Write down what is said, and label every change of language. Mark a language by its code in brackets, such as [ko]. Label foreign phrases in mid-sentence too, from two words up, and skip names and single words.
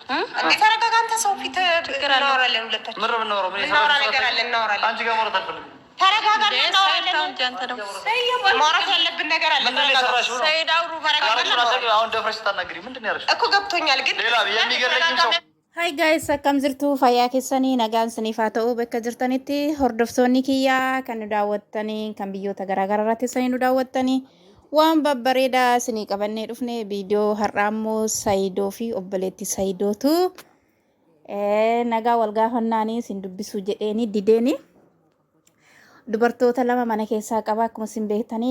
[am] ተረጋጋ አንተ። ሰው ፊት እናወራለን ሁለታችን። ምን እናወራው? ምን እናወራ ነገር አለ? እናወራለን። አንቺ ጋር ማውራት አልፈልግም። ተረጋጋ። ማውራት ያለብን ነገር አለ። ሰይድ አውሩ። አሁን ደፍረሽ ስታናግሪ ምንድን ነው ያደረግሽው? እኮ ገብቶኛል፣ ግን ሌላ የሚገለኝ ሰው [om] Hi guys, akkam jirtu fayyaa keessanii nagaan isiniif haa ta'u bakka jirtanitti hordoftoonni kiyyaa kan nu daawwattanii kan biyyoota garaagaraa irratti isanii nu daawwattanii waan babbareedaa isinii qabannee dhufne viidiyoo har'aa immoo Saayidoo fi obboleetti Saayidootu nagaa wal gaafannaanii isin dubbisuu jedheeni dideeni dubartoota lama mana keessaa qaba akkuma isin beektanii